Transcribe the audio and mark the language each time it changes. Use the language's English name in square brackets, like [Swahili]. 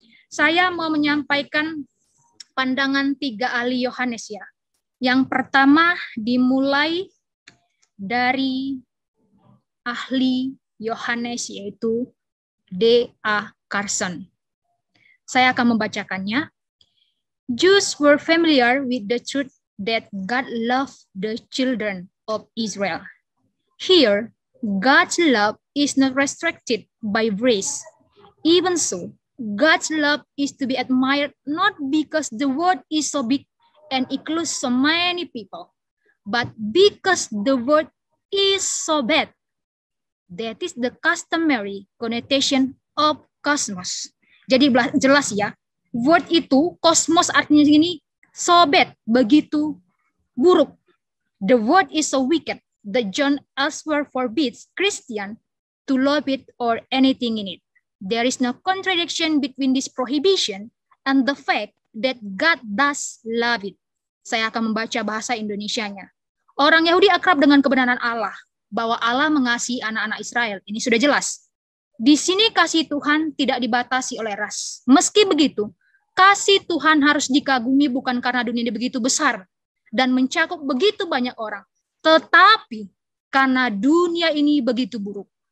[Indonesian] Saya mau menyampaikan pandangan 3 ahli Yohanes ya. Yang pertama dimulai dari ahli Yohanes yaitu D.A. Carson. Saya akan membacakannya. [English] Jews were familiar with the truth that God loved the children of Israel. Here, God's love is not restricted by race. Even so, God's love is to be admired not because the world is so big and includes so many people, but because the world is so bad. That is the customary connotation of cosmos. [Indonesian] Jadi jelas ya, word itu, kosmos artinya ini, [English] so bad, [Indonesian] begitu buruk. [English] The world is so wicked that John elsewhere forbids Christian to love it or anything in it. There is no contradiction between this prohibition and the fact that God does love it. [Indonesian] Saya akan membaca bahasa Indonesianya. Orang Yahudi akrab dengan kebenaran Allah, bahwa Allah mengasihi anak-anak Israel. Ini sudah jelas. Di sini kasih Tuhan tidak dibatasi oleh ras. Meski begitu, kasih Tuhan harus dikagumi bukan karena dunia ini begitu besar dan mencakup begitu banyak orang, tetapi karena dunia ini begitu buruk.